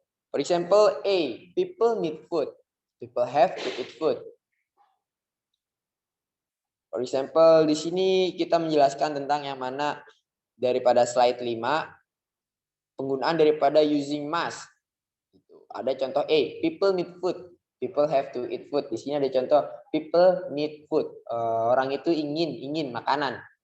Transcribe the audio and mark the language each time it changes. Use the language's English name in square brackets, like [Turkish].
[English] For example, A, people need food. People have to eat food. For example, [Indonesian] di sini kita menjelaskan tentang yang mana daripada slide 5 penggunaan daripada using must. Ada contoh A, [English] people need food. People have to eat food. [Indonesian] Di sini ada contoh [English] people need food. [Indonesian] Orang itu ingin makanan.